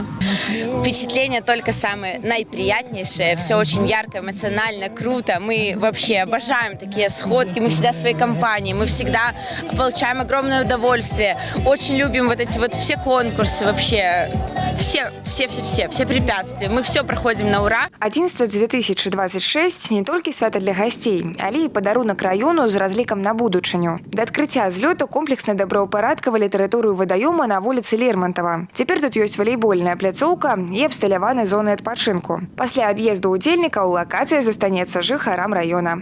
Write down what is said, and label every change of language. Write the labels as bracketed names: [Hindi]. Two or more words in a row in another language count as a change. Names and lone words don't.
[Russian] Впечатления только самые наиприятнейшие. Все очень ярко, эмоционально, круто. Мы вообще обожаем такие сходки. Мы всегда в своей компании. Мы всегда получаем огромное удовольствие. Очень любим вот эти вот все конкурсы вообще. Все препятствия. Мы все проходим на ура. [Belarusian] Адзінства 2026 не толькі свята для гасцей, але і падарунак раёну з разлікам на будучыню. Да адкрыцця злёту комплексна добраўпарадкавалі тэрыторыю вадаёма на вуліцы Лермонтова. Цяпер тут ёсць валейбольная пляцоўка і абсталяваны зоны адпачынку. Пасля ад'езду ўдзельнікаў лакацыя застанецца жыхарам раёна.